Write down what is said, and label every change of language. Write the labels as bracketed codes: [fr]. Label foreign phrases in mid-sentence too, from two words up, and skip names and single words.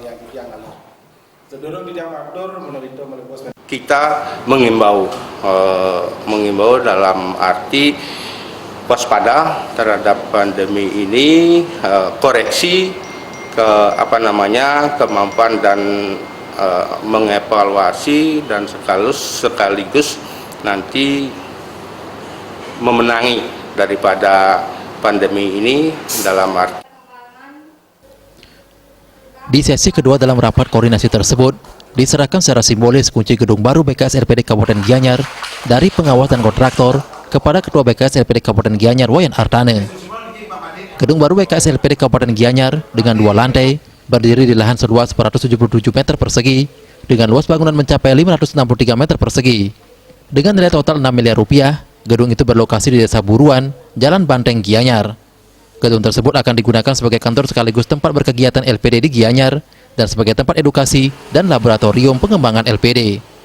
[id] Kita mengimbau dalam arti waspada terhadap pandemi ini, koreksi ke kemampuan dan mengevaluasi dan sekaligus nanti memenangi daripada pandemi ini dalam arti. Di sesi kedua dalam rapat koordinasi tersebut, diserahkan secara simbolis kunci gedung baru BKS LPD Kabupaten Gianyar dari pengawas dan kontraktor kepada Ketua BKS LPD Kabupaten Gianyar, Wayan Artane. Gedung baru BKS LPD Kabupaten Gianyar dengan 2 lantai berdiri di lahan seluas 477 meter persegi dengan luas bangunan mencapai 563 meter persegi. Dengan nilai total 6 miliar rupiah, gedung itu berlokasi di Desa Buruan, Jalan Banteng, Gianyar. Gedung tersebut akan digunakan sebagai kantor sekaligus tempat berkegiatan LPD di Gianyar dan sebagai tempat edukasi dan laboratorium pengembangan LPD.